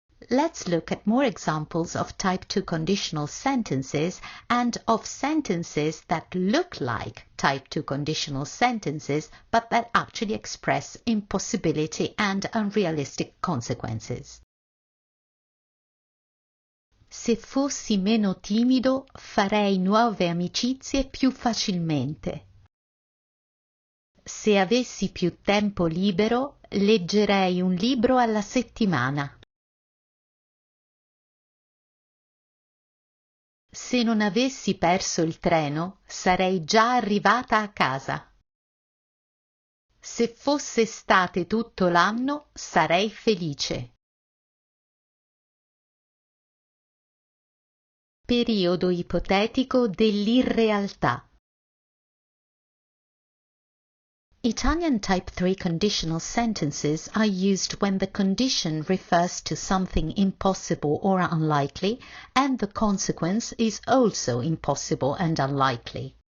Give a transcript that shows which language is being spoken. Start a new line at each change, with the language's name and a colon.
English: Let's look at more examples of type 2 conditional sentences and of sentences that look like type 2 conditional sentences but that actually express impossibility and unrealistic consequences.
Italian: Se fossi meno timido, farei nuove amicizie più facilmente. Se avessi più tempo libero, leggerei un libro alla settimana. Se non avessi perso il treno, sarei già arrivata a casa. Se fosse estate tutto l'anno, sarei felice. Periodo ipotetico dell'irrealtà.
English: Italian type 3 conditional sentences are used when the condition refers to something impossible or unlikely and the consequence is also impossible and unlikely.